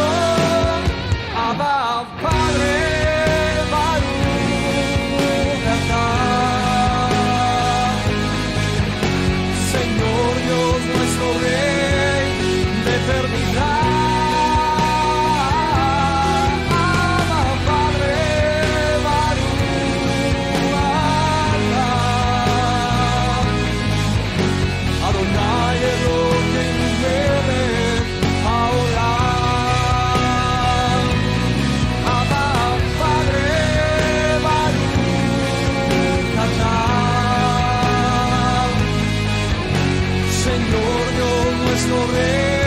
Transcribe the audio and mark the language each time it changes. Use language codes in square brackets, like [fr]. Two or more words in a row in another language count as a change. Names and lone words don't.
[es] Abba, Padre, [he] ברוך אתה. [es] Señor Dios nuestro Rey de eternidad. Abba, Padre, [he] ברוך אתה. אדוני אלוהינו מלך העולם. [es] Abba, Padre, Baruch Señor Dios nuestro Rey.